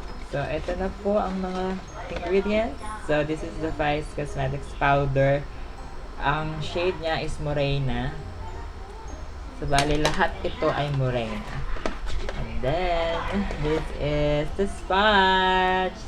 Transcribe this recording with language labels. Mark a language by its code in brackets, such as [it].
[tl] So, ito na po ang mga ingredients. [en] So, this is the Vice Cosmetics powder. [tl] Ang shade niya is Morena. So, bali lahat ito ay Morena. [en] And then, this is the sponge.